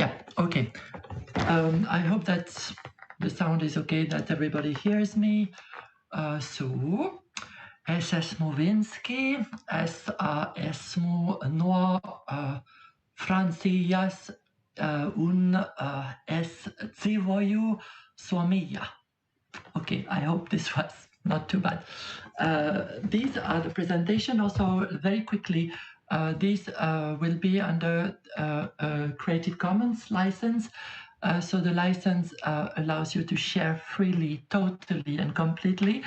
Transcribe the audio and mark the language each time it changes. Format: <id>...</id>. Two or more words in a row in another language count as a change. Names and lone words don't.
<en>Okay. I hope that the sound is okay, that everybody hears me. So,</en> <lv>es esmu Vinski, es esmu no Francijas un es dzīvoju Somijā.</lv> <en>Okay, I hope this was not too bad. These are the presentation. Also, very quickly, these will be under a Creative Commons license. So the license allows you to share freely, totally and completely.</en>